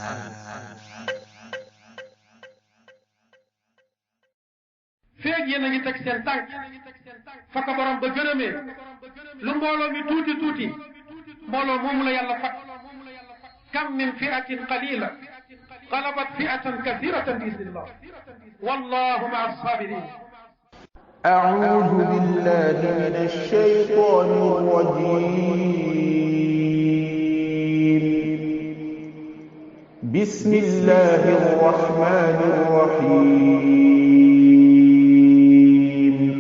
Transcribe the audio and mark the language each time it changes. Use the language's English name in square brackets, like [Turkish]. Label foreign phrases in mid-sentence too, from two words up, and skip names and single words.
[Wolof] feeg yéen a ngi teg seen tànk fa ko borom ba gërëmee lu mbooloo mi tuuti tuuti mbooloo moomu la yàlla fat [Arabic] كم من فئة قليلة غلبت فئة كثيرة بإذن الله والله مع الصابرين. أعوذ بالله من الشيطان الرجيم بسم الله الرحمن الرحيم